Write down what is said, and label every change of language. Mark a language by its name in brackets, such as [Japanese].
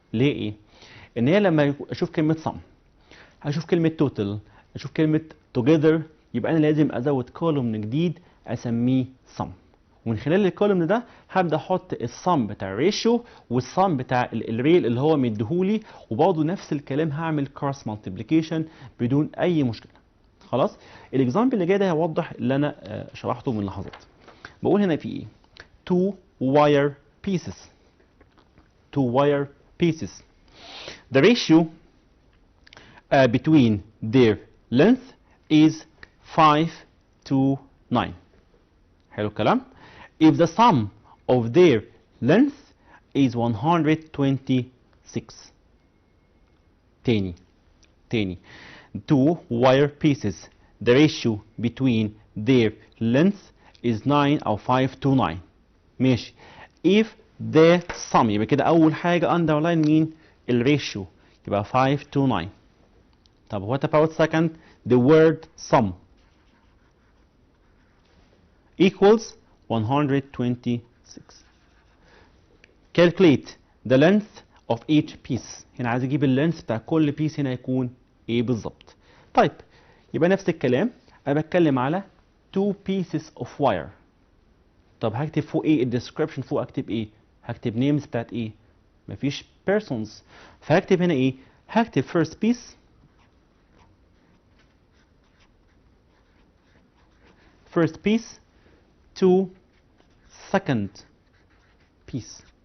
[Arabic] ليه ايه؟ ان هي لما اشوف كلمه سم، هشوف كلمه توتال، اشوف كلمه توجذر، يبقى انا لازم ازود كولوم جديد اسميه سم، ومن خلال الكولوم ده هبدا احط السم بتاع الريشيو والسم بتاع الريل اللي هو مديهولي، وبرضه نفس الكلام هعمل كروس مالتيبليكيشن بدون اي مشكله. خلاص. الاكزامبل اللي جاي ده هيوضح اللي انا شرحته من لحظات. بقول هنا في ايه؟ [English] two wire pieces. two wire pieces. The ratio between their length is 5 to 9. [Arabic] حلو الكلام. [English] If the sum of their length is 126. [Arabic] تاني [English] two wire pieces, the ratio between their length is 9 أو 5 to 9. [Arabic] ماشي. [English] If the sum، [Arabic] يبقى كده أول حاجة underline مين؟ الريشيو، يبقى 5 to 9. طب [English] what about second؟ the word sum equals 126. Calculate the length of each piece. [Arabic] هنا عايز اجيب اللينث بتاع كل بيس هنا يكون ايه بالظبط. طيب يبقى نفس الكلام، انا بتكلم على two pieces of wire. طب هكتب فوق ايه؟ الديسكربشن فوق اكتب ايه؟ هكتب names بتاعت ايه؟ مفيش persons، فهكتب هنا ايه؟ هكتب [English] first piece، to second piece.